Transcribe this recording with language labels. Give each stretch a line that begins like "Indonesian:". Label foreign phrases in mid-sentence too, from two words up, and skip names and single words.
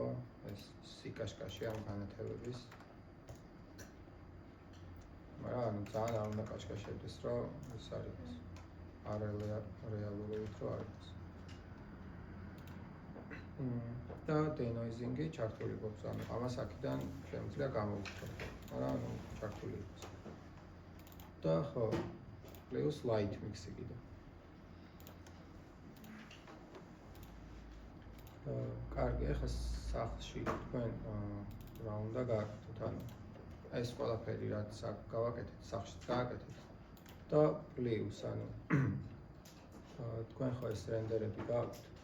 Georgian: ეს სიკაშკაში ამ განათებების. მაგრამ ანუ ძალიან არ უნდა კაშკაშებდეს, რომ ეს არის არარეალურობით რო არის. და denoising-ი ჩართული გვაქვს, ანუ ამას აქედან შემიძლია გამოვიხსნათ, მაგრამ ანუ ჩართული იყოს. და ხო,
English: plus light mix-ი კიდე.
Georgian: კარგი, ახლა სახლში თქვენ რა უნდა გააკეთოთ, ანუ ეს ყველაფერი რაც აქ გავაკეთეთ, სახლშიც გააკეთეთ. და plus, ანუ თქვენ ხო ეს რენდერები გაქვთ?